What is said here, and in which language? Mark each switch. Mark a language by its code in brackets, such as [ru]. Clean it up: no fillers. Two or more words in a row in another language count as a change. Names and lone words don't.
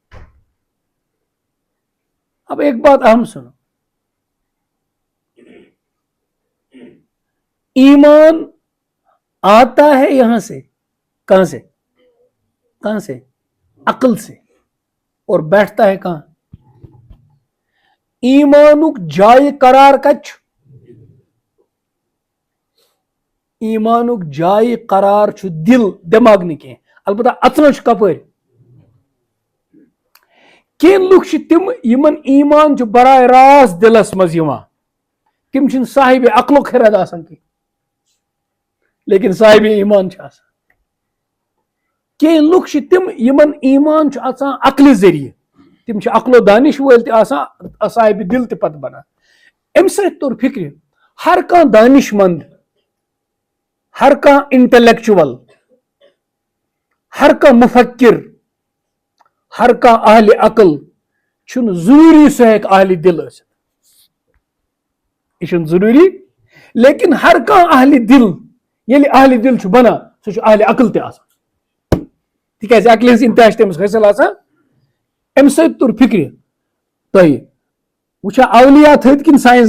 [ur] اب ایک بات اہم سنو ایمان آتا ہے یہاں سے کہاں سے عقل سے اور بیٹھتا ہے کہاں [ks] ایمانک جائے قرار کچھ ایمانک جائے قرار چھُ دل دٮ۪ماغ نہٕ کینٛہہ البتہ اژنو چھُ کپٲرۍ کینٛہہ لُکھ چھِ تِم یِمن ایمان چھُ براہ راست دلس منٛز یِوان تِم چھِنہٕ صاحبِ عقلُک خرد آسان کینٛہہ لیکن صاحبِ ایمان چھِ آسان کینٛہہ لُکھ چھِ تِم یِمن ایمان چھُ آسان عقلہِ ذٔریعہٕ تِم چھِ عقل و دانش وٲلۍ تہِ آسان صاحبِ دل تہِ پتہٕ بنان امہِ سۭتۍ توٚر فکرِ ہر کانٛہہ دانش مند ہر کانٛہہ انٹلیکچوَل ہر کانٛہہ مفکر ہر کانٛہہ اہلِ عقل چھُنہٕ ضروٗری سُہ ہیٚکہِ اہلِ دل ٲسِتھ یہِ چھُنہٕ ضروٗری لیکن ہر کانٛہہ اہلِ دل ییٚلہِ اہلِ دل چھُ بنان سُہ چھُ اہلِ عقل تہِ آسان تِکیازِ عقلہِ ہٕنٛز انتہا چھِ تٔمِس حٲصِل آسان امہِ سۭتۍ توٚر فکرِ تۄہہِ وٕچھا اولیا تھٔدۍ کِنہٕ